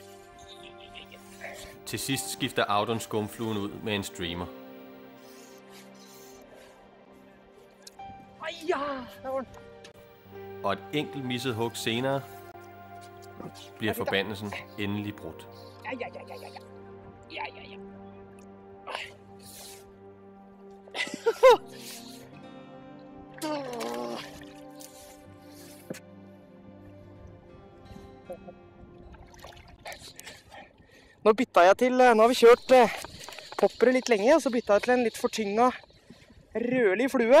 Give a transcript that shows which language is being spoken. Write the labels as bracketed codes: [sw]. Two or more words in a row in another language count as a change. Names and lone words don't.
[da] Til sidst skifter Audun skumfluen ud med en streamer. Og et enkelt misset hug senere bliver forbandelsen endelig brudt. [no] Ja. Nå bytta jeg til, nå har vi kjørt poppere litt lenge, og så bytta jeg til en litt fortynga rødlig flue.